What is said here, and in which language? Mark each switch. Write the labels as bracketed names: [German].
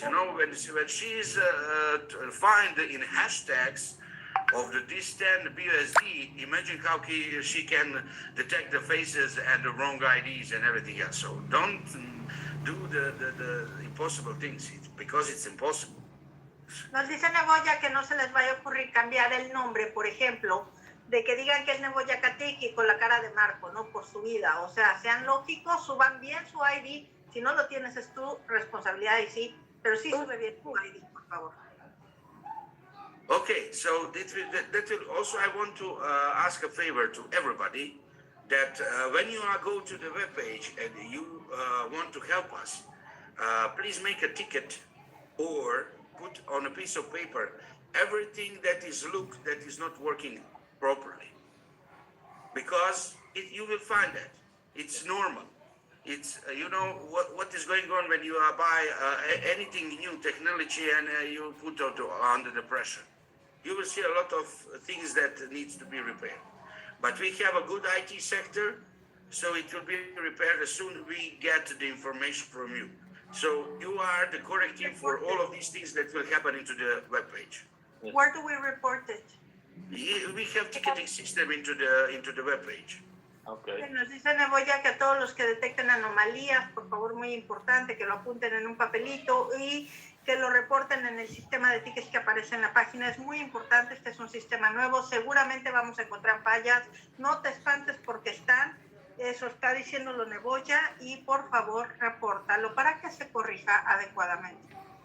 [English] When she's find in hashtags of the D10 BUSD, imagine how she can detect the faces and the wrong IDs and everything else. So don't do the impossible things because it's impossible. [Spanish] Nos dice Neboya que no se les vaya a ocurrir cambiar el nombre, por ejemplo, de que digan que es Neboya Katić con la cara de Marco, ¿no? Por su vida. O sea, sean lógicos, suban bien su ID. Si no lo tienes es tu responsabilidad y sí, pero sí sube bien tu ID, por favor. [English] Okay, so that will also, I want to ask a favor to everybody that when you go to the webpage and you want to help us, please make a ticket or put on a piece of paper everything that is not working properly. Because you will find that. It's normal. It's, what is going on when you buy anything new technology and you put it under the pressure. You will see a lot of things that needs to be repaired. But we have a good IT sector, so it will be repaired as soon as we get the information from you. So you are the corrective for all of these things that will happen into the webpage. Where do we report it? We have ticketing system into the webpage. Okay. [Spanish] Nos dice Neboya que a todos los que detecten anomalías, por favor, muy importante, que lo apunten en un papelito y que lo reporten en el sistema de tickets que aparece en la página. Es muy importante, este es un sistema nuevo, seguramente vamos a encontrar fallas, no te espantes porque están, eso está diciéndolo Neboya, y por favor, repórtalo para que se corrija adecuadamente.